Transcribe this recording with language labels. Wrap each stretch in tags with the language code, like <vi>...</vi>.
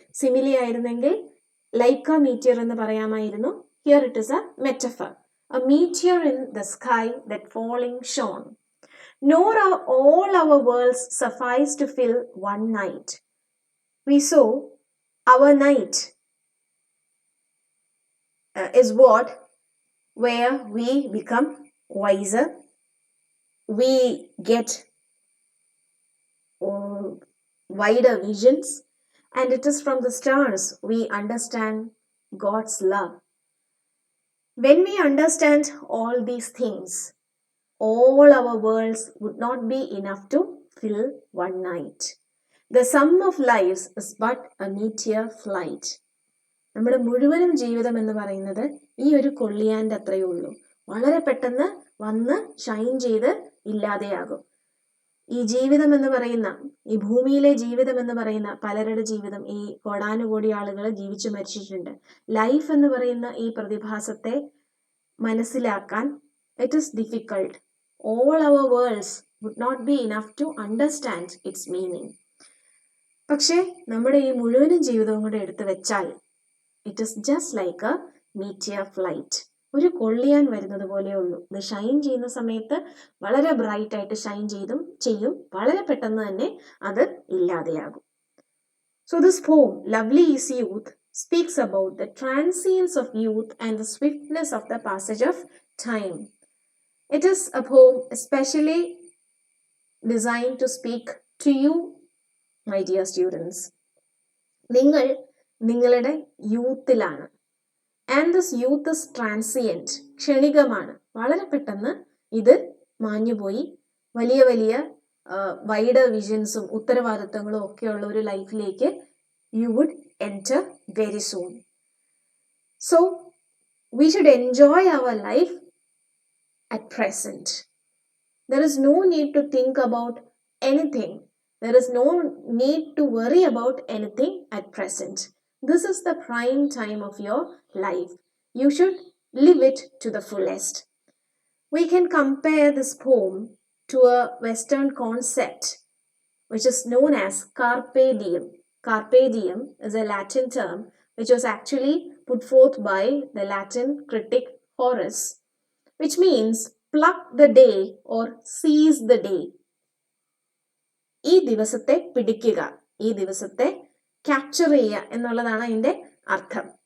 <en>simile ആയിരുന്നെങ്കിൽ like a meteor</en> <ml>എന്ന് പറയാമായിരുന്നു.</ml> <en>Here it is a metaphor. A meteor in the sky that falling shone. Nor are all our worlds suffice to fill one night. We saw our night is what where we become wiser, we get wider visions, and it is from the stars we understand God's love. When we understand all these things, all our worlds would not be enough to fill one night. The sum of lives is but a meteor flight.</en> <ml>നമ്മുടെ മുഴുവനും ജീവിതം എന്ന് പറയുന്നത് ഈ ഒരു കൊള്ളിയാൻ്റെ അത്രയേ ഉള്ളൂ. വളരെ പെട്ടെന്ന് വന്ന് ഷൈൻ ചെയ്ത് ഇല്ലാതെയാകും. ഈ ജീവിതം എന്ന് പറയുന്ന, ഈ ഭൂമിയിലെ ജീവിതം എന്ന് പറയുന്ന പലരുടെ ജീവിതം, ഈ കോടാനുകോടി ആളുകൾ ജീവിച്ചു മരിച്ചിട്ടുണ്ട്. ലൈഫ് എന്ന് പറയുന്ന ഈ പ്രതിഭാസത്തെ മനസ്സിലാക്കാൻ</ml> <en>It is difficult. All our worlds would not be enough to understand its meaning.</en> <ml>പക്ഷേ നമ്മുടെ ഈ മുഴുവനും ജീവിതവും കൂടെ എടുത്തു വെച്ചാൽ</ml> <en>It is just like a meteor flight.</en> <ml>ഒരു കൊള്ളിയാൻ വരുന്നത് പോലെയേ ഉള്ളൂ. ഇത് ഷൈൻ ചെയ്യുന്ന സമയത്ത് വളരെ ബ്രൈറ്റ് ആയിട്ട് ഷൈൻ ചെയ്യും, വളരെ പെട്ടെന്ന് തന്നെ അത് ഇല്ലാതെയാകും.</ml> <en>So this poem, Lovely is Youth, speaks about the transience of youth and the swiftness of the passage of time. It is a poem especially designed to speak to you, my dear students.</en> <ml>നിങ്ങൾ നിങ്ങളുടെ യൂത്തിലാണ്.</ml> <en>and this youth is transient,</en> <ml>ക്ഷണികമാണ്. വളരെ പെട്ടെന്ന് ഇത് മാഞ്ഞുപോയി വലിയ വലിയ wide വിഷൻസും ഉത്തരവാദിത്തങ്ങളും ഒക്കെയുള്ള ഒരു ലൈഫിലേക്ക്</ml> <en>you would enter very soon. So, we should enjoy our life at present. There is no need to think about anything. There is no need to worry about anything at present. This is the prime time of your life. You should live it to the fullest. We can compare this poem to a Western concept which is known as carpe diem. Carpe diem is a Latin term which was actually put forth by the Latin critic Horace, which means pluck the day or seize the day.</en> <ml>ഈ ദിവസത്തെ പിടിക്കുക, ഈ ദിവസത്തെ capture ചെയ്യുക എന്നുള്ളതാണ് അതിൻ്റെ അർത്ഥം.</ml>